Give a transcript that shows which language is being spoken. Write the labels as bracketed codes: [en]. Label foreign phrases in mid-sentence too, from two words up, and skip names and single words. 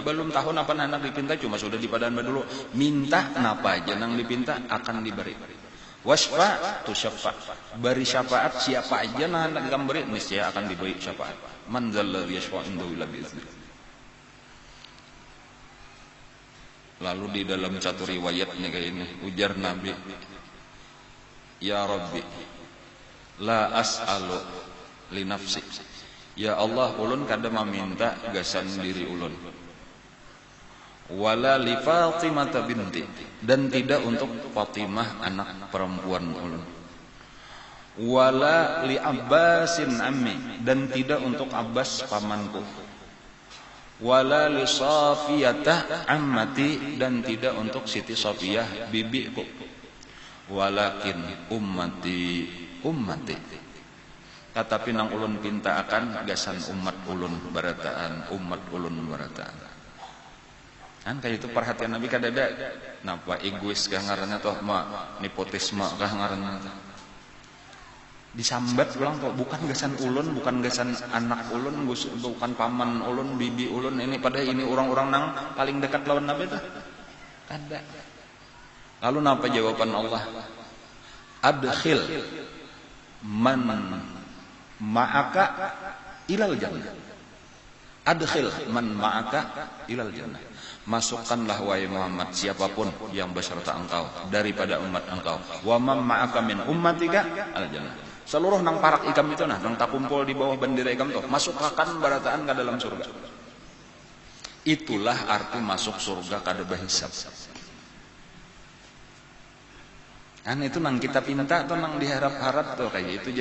[bjn] Belum tahu napa nang dipinta, cuma sudah di padaan dulu. Minta napa aja nang dipinta akan diberi. [ar] Wasfa tu syafa. [bjn] Beri syafaat siapa aja nang ikan beri niscaya akan diberi syafaat. [ar] Man dzalladzi yashfa'u indahu illa bi'idznih. [bjn] Lalu di dalam satu riwayatnya kayak ini ujar Nabi, [ar] ya Rabbi la as'alu li nafsi. Ya Allah, [bjn] ulun kada meminta gasan diri ulun. [ar] Wala li Fatimah binti, [bjn] dan tidak untuk Fatimah anak perempuan ulun. [ar] Wala li Abbasin ammi, [bjn] dan tidak untuk Abbas pamanku. [ar] Wala li Safiyah ammati, [bjn] dan tidak untuk Siti Safiyah bibiku. [ar] Walakin ummati [bjn] tetapi nang ulun pinta akan gasan umat ulun barataan. Kan kayak itu perhatian Nabi kadada napa egois kah ngaranna toh nepotisme kah ngaranna disambat ulang toh, bukan gasan ulun, bukan gasan anak ulun, bukan paman ulun, bibi ulun, ini pada ini orang-orang nang paling dekat lawan Nabi tuh ada. Lalu napa jawaban Allah? [ar] Adkhil man ma'aka ilal jannah. Adkhil man ma'aka ilal jannah. [bjn] Masukkanlah wahai Muhammad siapapun yang beserta engkau daripada umat engkau. [ar] Wa man ma'aka min ummatika al jannah. [bjn] Seluruh nang parak ikam itu nang tak kumpul di bawah bendera ikam tuh masukkan barataan ke dalam surga. Itulah arti masuk surga kada berhisab. Kan itu nang kita pinta atau nang diharap-harap tuh kayak itu.